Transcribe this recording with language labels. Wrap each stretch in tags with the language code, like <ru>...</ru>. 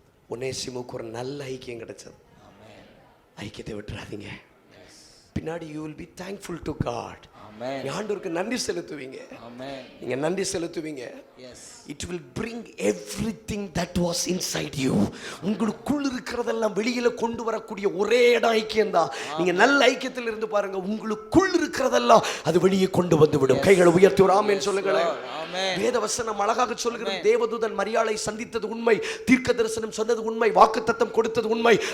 <ta>ஒனேசிமுக்கு ஒரு நல்ல ஐக்கியம் கிடைச்சது. ஐக்கியத்தை விட்டுறாதீங்க. பின்னாடி</ta> <en>you will be thankful to God.</en> <ta>ஆமென். ஆண்டவருக்கு நன்றி செலுத்துவீங்க. ஆமென். நீங்க நன்றி செலுத்துவீங்க. S.</ta> <en>It will bring everything that was inside you.</en> <ta>உங்களுக்குள் இருக்கிறதெல்லாம் வெளியில கொண்டு வரக்கூடிய ஒரே இடம் ஐக்கியம் தான். நீங்க நல்ல ஐக்கியத்தில் இருந்து பாருங்க, உங்களுக்குள் இருக்கிறதெல்லாம் அது வெளியே கொண்டு வந்து விடும். கைகளை உயர்த்தி ஒரு ஆமென் சொல்லுங்களேன். வேத வசனம் அழகாக சொல்கிறது, தேவதூதன் மரியாளை சந்தித்தது உண்மை, தீர்க்க தரிசனம் சொன்னது உண்மை, வாக்குத்தத்தம் கொடுத்தது உண்மை.</ta>